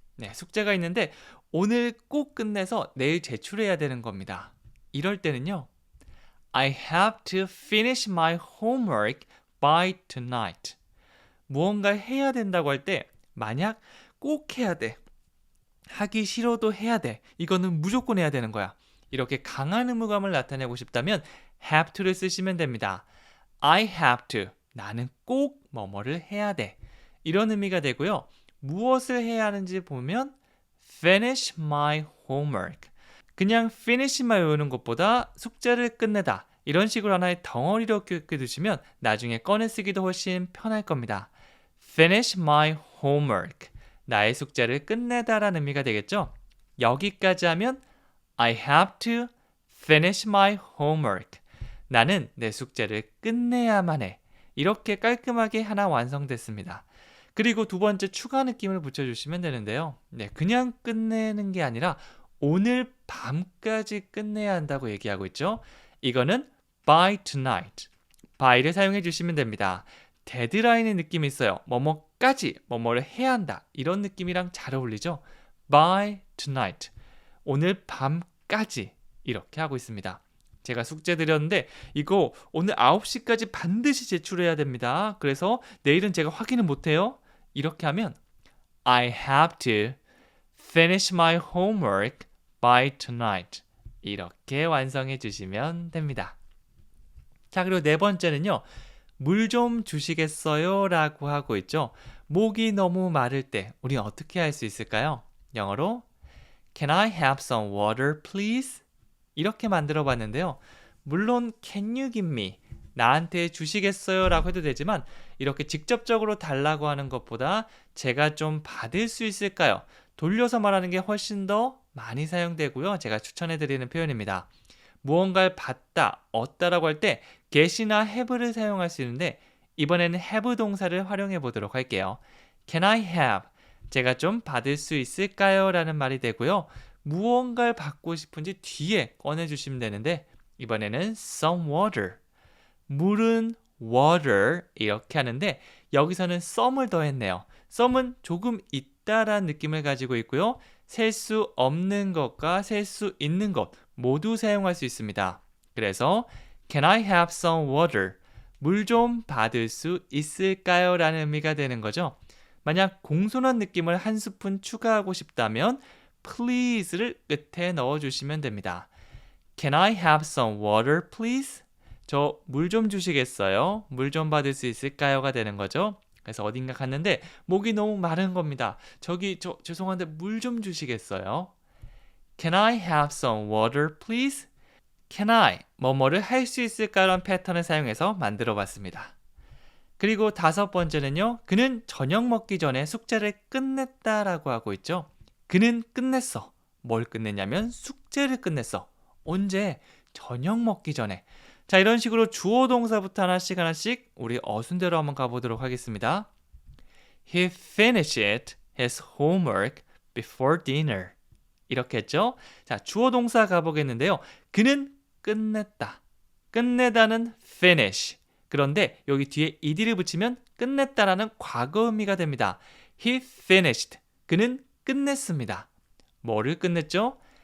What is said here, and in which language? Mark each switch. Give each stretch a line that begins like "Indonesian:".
Korean: 네, 숙제가 있는데 오늘 꼭 끝내서 내일 제출해야 되는 겁니다. 이럴 때는요.
English: I have to finish my homework by tonight.
Korean: 무언가 해야 된다고 할 때 만약 꼭 해야 돼. 하기 싫어도 해야 돼. 이거는 무조건 해야 되는 거야. 이렇게 강한 의무감을 나타내고 싶다면 have to를 쓰시면 됩니다.
English: I have to.
Korean: 나는 꼭 뭐뭐를 해야 돼. 이런 의미가 되고요. 무엇을 해야 하는지 보면
English: finish my homework.
Korean: 그냥 finish만 외우는 것보다 숙제를 끝내다. 이런 식으로 하나의 덩어리로 기억해 두시면 나중에 꺼내 쓰기도 훨씬 편할 겁니다.
English: finish my homework.
Korean: 나의 숙제를 끝내다라는 의미가 되겠죠. 여기까지 하면
English: I have to finish my homework.
Korean: 나는 내 숙제를 끝내야만 해. 이렇게 깔끔하게 하나 완성됐습니다. 그리고 두 번째 추가 느낌을 붙여주시면 되는데요. 네, 그냥 끝내는 게 아니라 오늘 밤까지 끝내야 한다고 얘기하고 있죠. 이거는
English: by tonight.
Korean: by를 사용해 주시면 됩니다. 데드라인의 느낌이 있어요. 뭐뭐까지, 뭐뭐를 해야 한다. 이런 느낌이랑 잘 어울리죠.
English: by tonight.
Korean: 오늘 밤까지 이렇게 하고 있습니다. 제가 숙제 드렸는데 이거 오늘 9시까지 반드시 제출해야 됩니다. 그래서 내일은 제가 확인을 못해요. 이렇게 하면
English: I have to finish my homework by tonight.
Korean: 이렇게 완성해 주시면 됩니다. 자, 그리고 네 번째는요. 물 좀 주시겠어요? 라고 하고 있죠. 목이 너무 마를 때 우리 어떻게 할 수 있을까요? 영어로
English: Can I have some water, please?
Korean: 이렇게 만들어 봤는데요. 물론
English: can you give me?
Korean: 나한테 주시겠어요? 라고 해도 되지만 이렇게 직접적으로 달라고 하는 것보다 제가 좀 받을 수 있을까요? 돌려서 말하는 게 훨씬 더 많이 사용되고요. 제가 추천해 드리는 표현입니다. 무언가를 받다, 얻다라고 할 때 get이나 have를 사용할 수 있는데 이번에는 have 동사를 활용해 보도록 할게요.
English: Can I have?
Korean: 제가 좀 받을 수 있을까요? 라는 말이 되고요. 무언가를 받고 싶은지 뒤에 꺼내주시면 되는데 이번에는
English: some water.
Korean: 물은 water 이렇게 하는데 여기서는 some을 더했네요. some은 조금 있다란 느낌을 가지고 있고요. 셀 수 없는 것과 셀 수 있는 것 모두 사용할 수 있습니다. 그래서
English: Can I have some water?
Korean: 물 좀 받을 수 있을까요? 라는 의미가 되는 거죠. 만약 공손한 느낌을 한 스푼 추가하고 싶다면 please를 끝에 넣어주시면 됩니다.
English: Can I have some water, please?
Korean: 저 물 좀 주시겠어요? 물 좀 받을 수 있을까요?가 되는 거죠. 그래서 어딘가 갔는데 목이 너무 마른 겁니다. 저 죄송한데 물 좀 주시겠어요?
English: Can I have some water, please? Can I
Korean: 뭐뭐를 할 수 있을까라는 패턴을 사용해서 만들어 봤습니다. 그리고 다섯 번째는요. 그는 저녁 먹기 전에 숙제를 끝냈다라고 하고 있죠. 그는 끝냈어. 뭘 끝냈냐면 숙제를 끝냈어. 언제? 저녁 먹기 전에. 자, 이런 식으로 주어 동사부터 하나씩 우리 어순대로 한번 가보도록 하겠습니다.
English: He finished his homework before dinner.
Korean: 이렇게 했죠. 자, 주어 동사 가보겠는데요. 그는 끝냈다. 끝내다는 finish. 그런데 여기 뒤에 ed를 붙이면 끝냈다라는 과거 의미가 됩니다.
English: He finished.
Korean: 그는 끝냈습니다. 뭐를 끝냈죠?